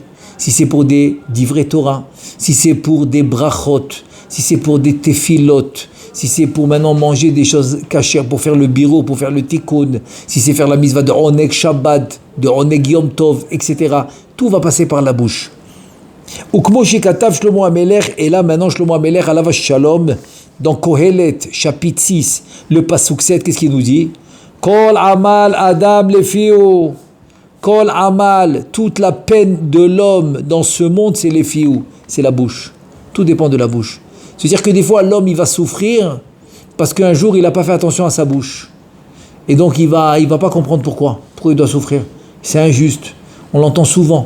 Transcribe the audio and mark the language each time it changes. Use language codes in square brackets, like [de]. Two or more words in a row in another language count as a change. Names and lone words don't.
[fr] Si c'est pour des [he] דברי תורה, [fr] si c'est pour des brachot, si c'est pour des tefilot, si c'est pour maintenant manger des choses cachères, pour faire le biro, pour faire le tikkun, si c'est faire la mitzvah de [he] עונג שבת, [fr] de [he] עונג יום טוב, [fr] etc. Tout va passer par la bouche. [he] וכמו שכתב שלמה המלך, [fr] et là maintenant Shlomo HaMelech [he] עליו שלום, [fr] dans Kohelet, chapitre 6, le pasuk 7, qu'est-ce qu'il nous dit? [he] כל עמל אדם לפיו. כל עמל, [fr] toute la peine de l'homme dans ce monde, c'est les fiou, c'est la bouche. Tout dépend de la bouche. C'est-à-dire que des fois, l'homme, il va souffrir parce qu'un jour, il n'a pas fait attention à sa bouche. Et donc, il va pas comprendre pourquoi il doit souffrir. C'est injuste. On l'entend souvent.